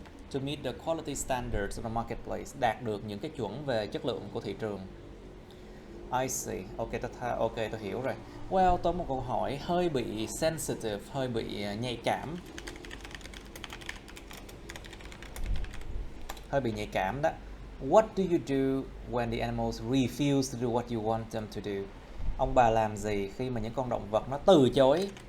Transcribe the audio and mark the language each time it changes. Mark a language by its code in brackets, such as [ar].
[en] To meet the quality standards of the marketplace, [vi] đạt được những cái chuẩn về chất lượng của thị trường. [en] I see. [vi] Ok, tôi hiểu rồi. Well, tôi một câu hỏi hơi bị sensitive, hơi bị nhạy cảm. Đó. [en] What do you do when the animals refuse to do what you want them to do? [vi] Ông bà làm gì khi mà những con động vật nó từ chối?